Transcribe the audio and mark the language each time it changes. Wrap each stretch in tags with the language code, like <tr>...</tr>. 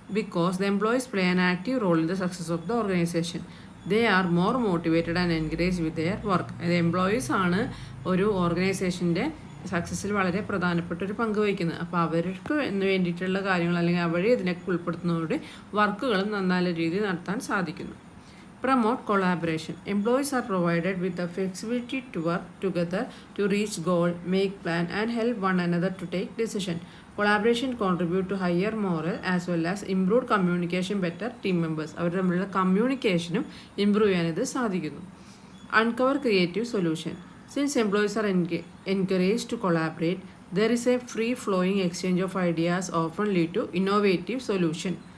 <en>Because the employees play an active role in the success of the organisation. They are more motivated and encourage with their work.</en> <ml>അതായത് employees ആണ് ഒരു ഓർഗനൈസേഷൻ്റെ സക്സസ്സിൽ വളരെ പ്രധാനപ്പെട്ട ഒരു പങ്ക് വഹിക്കുന്നത്. അപ്പോൾ അവർക്ക് എന്ന് വേണ്ടിയിട്ടുള്ള കാര്യങ്ങൾ അല്ലെങ്കിൽ അവരെ ഇതിനൊക്കെ ഉൾപ്പെടുത്തുന്നതോടെ വർക്കുകളും നല്ല രീതിയിൽ നടത്താൻ സാധിക്കുന്നു.</ml> <en>Promote collaboration. Employees are provided with the flexibility to work together to reach goal, make plan and help one another to take decision. Collaboration contribute to higher moral as well as improved communication, better team members.</en> <ml>അവരുടെ തമ്മിലുള്ള കമ്മ്യൂണിക്കേഷനും improve ചെയ്യാനിത് സാധിക്കുന്നു.</ml> <en>Uncover creative solution. Since employees are encouraged to collaborate, there is a free flowing exchange of ideas often lead to innovative solution.</en>